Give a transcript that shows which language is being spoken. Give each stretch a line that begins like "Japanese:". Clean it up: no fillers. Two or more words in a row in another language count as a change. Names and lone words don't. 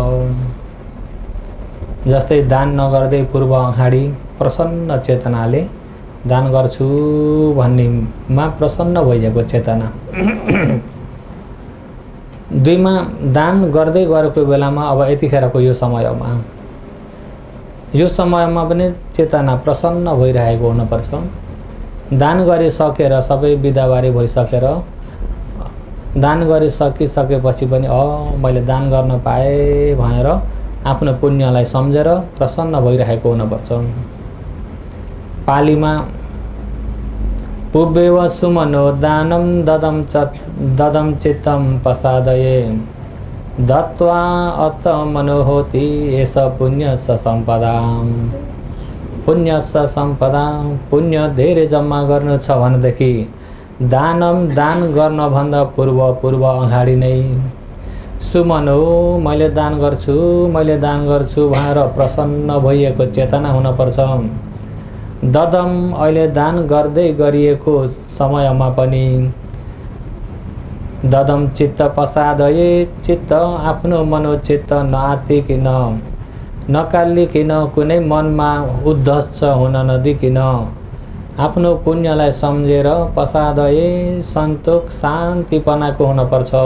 Nepali: जस्तै दान नगर्दै पूर्व अगाडि प्रसन्न चेतनाले दान गर्छु भन्नेमा प्रसन्न भइएको चेतना, 2मा दान गर्दै गरेको बेलामा अब यतिखेरको यो समयमा पनि चेतना प्रसन्न भइरहेको हुनुपर्छ। दान गरिसकेर सबै बिदाबारी भइसकेर दान गरिसकिसकेपछि पनि मैले दान गर्न पाएँ भनेर आफ्नो पुण्यलाई सम्झेर प्रसन्न भइरहेको हुनुपर्छ।
Pali: पालीमा पुब्बेव सुमनो दानं ददम चित्तं प्रसादये दत्वा अत मनोहोति एष पुण्यस्य सम्पदा। पुण्यस्य सम्पदा,
Nepali: पुण्य धेरै जम्मा गर्नु छ भनेदेखि दान गर्नभन्दा पूर्व अगाडि नै सुमनो मैले दान गर्छु भनेर प्रसन्न भइएको चेतना हुनुपर्छ। ददम अहिले दान गर्दै गरिएको समयमा पनि
Pali: ददम चित्त प्रसादये
Nepali: चित्त आफ्नो मनोचित्त नआत्तिकिन नकालिकिन कुनै मनमा उद्धस हुन नदिकिन आफ्नो पुण्यलाई सम्झेर प्रसादये सन्तोष शान्तिपनाको हुनुपर्छ।